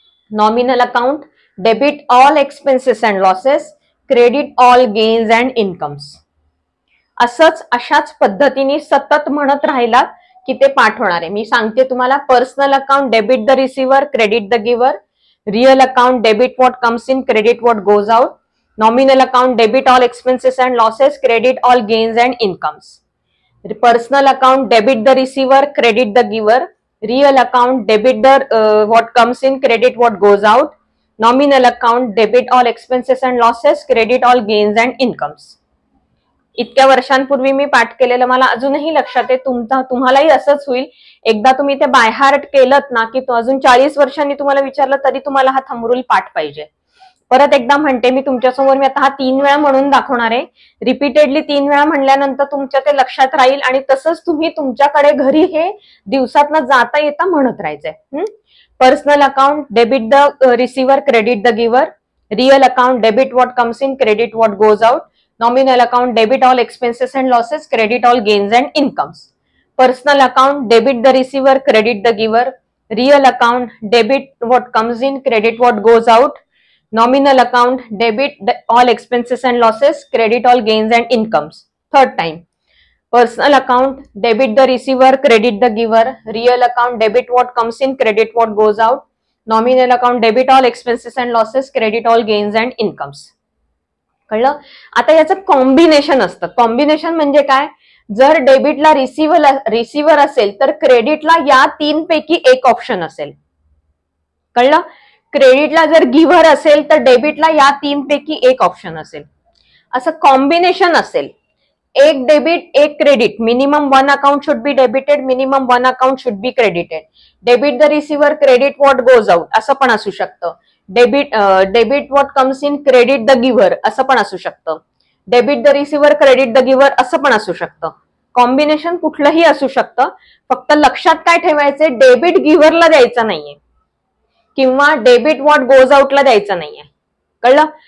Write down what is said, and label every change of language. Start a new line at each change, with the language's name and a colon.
English: Nominal account, debit all expenses and losses, credit all gains and incomes.
Marathi: असंच अशाच पद्धतीने सतत म्हणत राहिला की ते पाठ होणार आहे. मी सांगते तुम्हाला,
English: Personal account, debit the receiver, credit the giver. Real account, debit what comes in, credit what goes out. Nominal account, debit all expenses and losses, credit all gains and incomes. Personal account, debit the receiver, credit the giver. Real account, debit the what comes in, credit what goes out. Nominal account, debit all expenses and losses, credit all gains and incomes.
Marathi: इतक्या वर्षांपूर्वी मी पाठ केलेलं मला अजूनही लक्षात आहे. तुम्हालाही असंच होईल. एकदा तुम्ही ते बाय हार्ट केलं ना की अजून 40 वर्षांनी तुम्हाला विचारलं तरी तुम्हाला हा थंब रूल पाठ पाहिजे. परत एकदा म्हणते मी तुमच्यासमोर, मी आता हा 3 वेळा म्हणून दाखवणार आहे. रिपीटेडली 3 वेळा म्हणल्यानंतर तुमच्या ते लक्षात राहील आणि तसंच तुम्ही तुमच्याकडे घरी हे दिवसातनं जाता येता म्हणत राहायचंय.
English: Personal account, debit the receiver, credit the giver. Real account, debit what comes in, credit what goes out. Nominal account, debit all expenses and losses, credit all gains and incomes. Personal account, debit the receiver, credit the giver. Real account, debit what comes in, credit what goes out. Nominal account, debit all expenses and losses, credit all gains and incomes. Third time. Personal account, debit the receiver, credit the giver. Real account, debit what comes in, credit what goes out. Nominal account, debit all expenses and losses, credit all gains and incomes.
Marathi: कळलं? आता याचं combination असतं. Combination म्हणजे काय, जर डेबिटला receiver असेल तर क्रेडिटला या 3 पैकी एक ऑप्शन असेल. कळलं? क्रेडिटला जर गिव्हर असेल तर डेबिटला या 3 पैकी एक ऑप्शन असेल. असं कॉम्बिनेशन असेल.
English: एक डेबिट एक credit, minimum 1 account should be debited, minimum 1 account should be credited. Debit the receiver, credit what goes out
Marathi: असं पण असू शकतं.
English: debit what comes in, credit the giver
Marathi: असं पण असू शकतं.
English: debit the receiver, credit the giver
Marathi: असं पण असू शकतं. कॉम्बिनेशन कुठलंही असू शकतं. फक्त लक्षात काय ठेवायचंय, डेबिट गिव्हरला द्यायचं नाहीये किंवा डेबिट व्हॉट गोज आउटला द्यायचं नाहीये. कळलं?